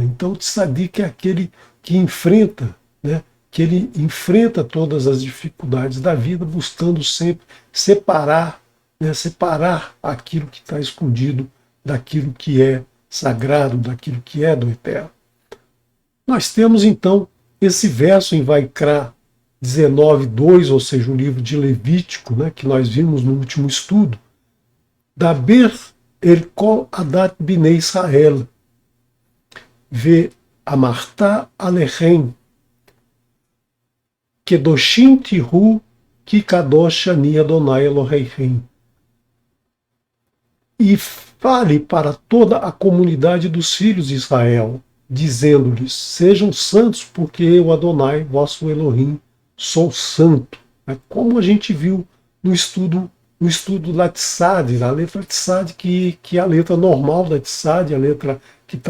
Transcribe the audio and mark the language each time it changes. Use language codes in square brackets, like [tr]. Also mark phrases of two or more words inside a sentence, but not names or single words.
[pt] Então o tzadik é aquele que enfrenta, né, que ele enfrenta todas as dificuldades da vida, buscando sempre separar, né, separar aquilo que está escondido daquilo que é sagrado, daquilo que é do eterno. Nós temos então esse verso em Vaikra 19:2, ou seja, o livro de Levítico, né, que nós vimos no último estudo, [he] דבר אל כל עדת בני ישראל ואמרת אלהם קדשים תהיו כי קדוש אני אדוני אלוהים. [pt] E fale para toda a comunidade dos filhos de Israel, dizendo-lhes: sejam santos, porque eu, Adonai, vosso Elohim, sou santo. Como a gente viu no estudo da Tsad, a letra Tsad, que é a letra normal da Tsad, a letra que está